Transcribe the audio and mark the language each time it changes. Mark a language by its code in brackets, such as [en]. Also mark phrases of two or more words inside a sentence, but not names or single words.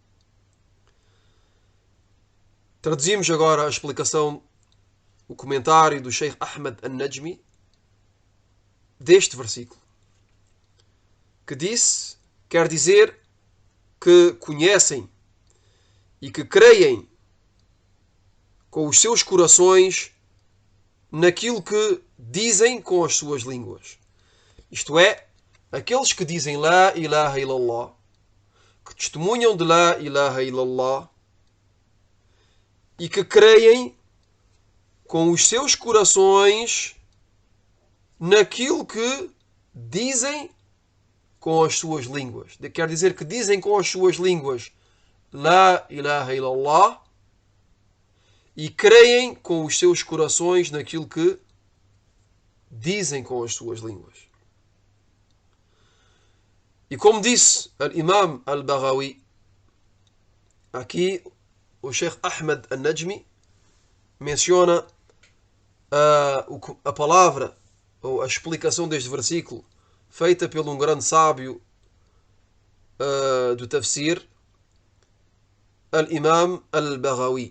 [pt] Traduzimos agora a explicação, o comentário do Sheikh Ahmed An-Najmi deste versículo, que disse, quer dizer que conhecem e que creem com os seus corações naquilo que dizem com as suas línguas. Isto é, aqueles que dizem [ar] لا إله إلا الله, [pt] que testemunham de [ar] لا إله إلا الله [pt] e que creem com os seus corações naquilo que dizem com as suas línguas. Quer dizer que dizem com as suas línguas [ar] لا إله إلا الله [pt] e creem com os seus corações naquilo que dizem com as suas línguas. E como disse Al-Imam Al-Baghawi, aqui o Sheikh Ahmed An-Najmi menciona a palavra ou a explicação deste versículo feita por um grande sábio do tafsir, Al-Imam Al-Baghawi.